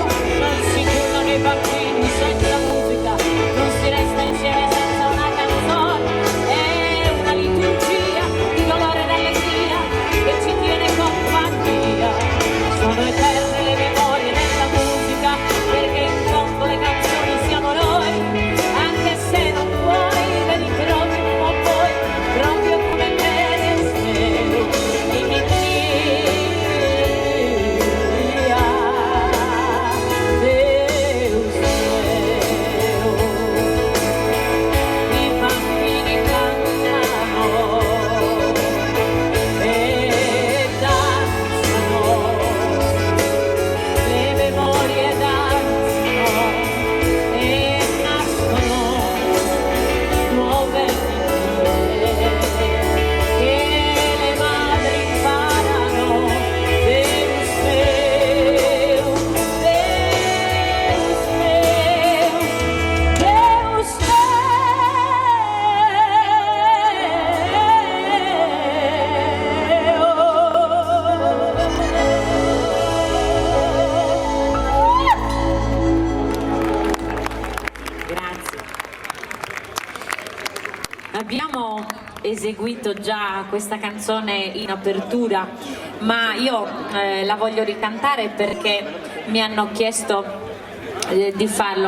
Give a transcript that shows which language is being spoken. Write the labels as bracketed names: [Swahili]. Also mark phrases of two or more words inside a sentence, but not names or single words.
[Italian] Non si giurano i bambini senza musica, non si resta insieme senza una canzone, è una liturgia di dolore ed allegria che ci tiene compagnia. Sono eterne le memorie della musica, perché in fondo le canzoni siamo noi, anche se non vuoi, vedi proprio a voi, proprio come me. [Portuguese] Deus meu, Deus meu. [Italian] I bambini cantano e danzano, le memorie danzano e nascono nuove idee che le madri imparano. [Portuguese] Deus meu, Deus meu, Deus [Italian] Grazie. Abbiamo eseguito già questa canzone in apertura, ma io la voglio ricantare perché mi hanno chiesto di farlo.